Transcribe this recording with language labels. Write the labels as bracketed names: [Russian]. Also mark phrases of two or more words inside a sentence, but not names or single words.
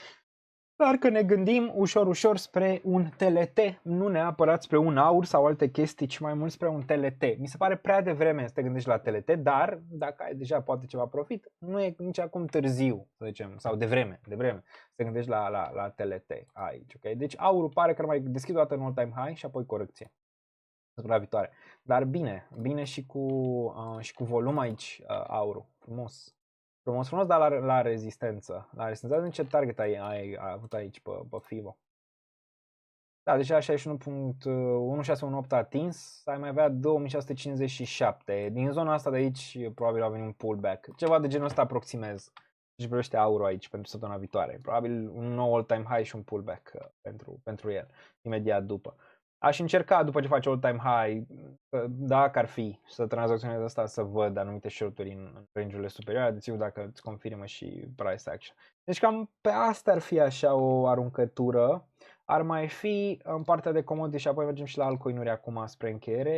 [Romanian] Dar că ne gândim ușor spre un TLT, nu neapărat spre un aur sau alte chestii, ci mai mult spre un TLT. Mi se pare prea devreme să te gândești la TLT, dar dacă ai deja poate ceva profit, nu e nici acum târziu, să zicem, sau devreme, să te gândești la TLT aici, ok? Deci aurul pare că ar mai deschide o dată în [English] all-time high [Romanian] și apoi corecție săptămâna viitoare. Dar bine și cu volum aici aurul, frumos, dar la rezistență. La rezistență, în ce target ai avut aici pe FIBO? Da, deja 61.1618 atins, ai mai avea 2657. Din zona asta de aici probabil a venit un pullback. Ceva de genul ăsta aproximez. Deci privește aurul aici pentru săptămâna viitoare. Probabil un nou [English] all-time high [Romanian] și un pullback pentru el, imediat după. Aș încerca, după ce face [English] all-time high, [Romanian] dacă ar fi să tranzacționez asta, să văd anumite short-uri în range-urile superioare, deci dacă îți confirmă și [English] price action. [Romanian] Deci cam pe asta ar fi așa o aruncătură. Ar mai fi în partea de commodities și apoi mergem și la altcoin-uri acum spre încheiere.